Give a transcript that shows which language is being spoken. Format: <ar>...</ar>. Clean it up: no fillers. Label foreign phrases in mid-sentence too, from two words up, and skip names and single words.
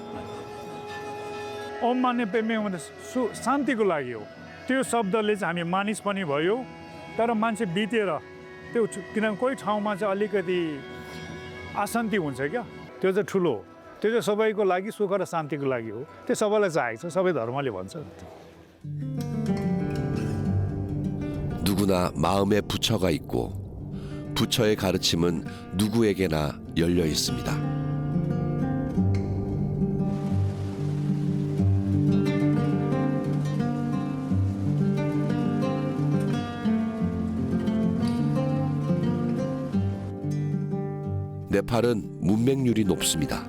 <ne>ओम माने पेमे भने शान्तिको लागि हो त्यो शब्दले चाहिँ हामी मानिस पनि भयो तर मान्छे बितेर त्यो किनभने कोही ठाउँमा चाहिँ अलिकति अशान्ति हुन्छ क्या त्यो चाहिँ ठुलो हो त्यो चाहिँ सबैको लागि सुख र शान्तिको लागि हो त्यो सबैलाई चाहेको छ सबै धर्मले भन्छ</ne> <ko>누구나 마음에 부처가 있고 부처의 가르침은 누구에게나 열려 있습니다. 네팔은 문맹률이 높습니다.</ko>